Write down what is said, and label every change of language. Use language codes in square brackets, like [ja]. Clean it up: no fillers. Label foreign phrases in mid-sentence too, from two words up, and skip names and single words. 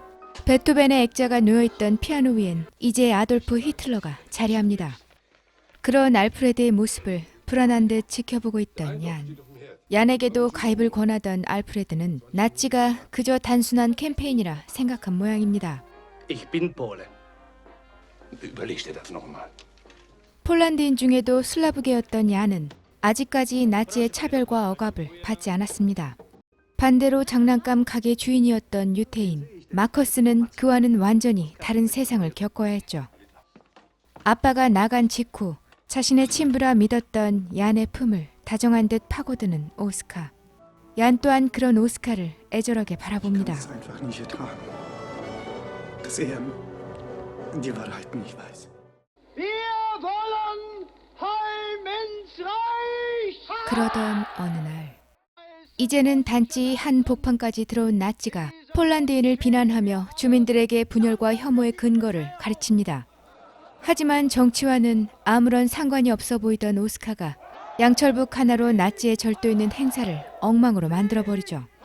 [ko] 베토벤의 액자가 놓여있던 피아노 위엔 이제 아돌프 히틀러가 자리합니다. 그런 알프레드의 모습을 불안한 듯 지켜보고 있던 얀에게도 가입을 권하던 알프레드는 나치가 그저 단순한 캠페인이라 생각한 모양입니다. [de] Ich bin Pole. Überleg dir das nochmal. [ko] 폴란드인 중에도 슬라브계였던 얀은 아직까지 나치의 차별과 억압을 받지 않았습니다. 반대로 장난감 가게 주인이었던 유태인 마커스는 그와는 완전히 다른 세상을 겪어야 했죠. 아빠가 나간 직후 자신의 친부라 믿었던 얀의 품을 다정한 듯 파고드는 오스카. 얀 또한 그런 오스카를 애절하게 바라봅니다. [de] Ich kann es einfach nicht ertragen, dass er die Wahrheit nicht weiß. [ko] 그러던 어느 날 이제는 단지 한 복판까지 들어온 나치가 폴란드인을 비난하며 주민들에게 분열과 혐오의 근거를 가르칩니다. 하지만 정치와는 아무런 상관이 없어 보이던 오스카가 양철북 하나로 나치에 절도 있는 행사를 엉망으로 만들어버리죠.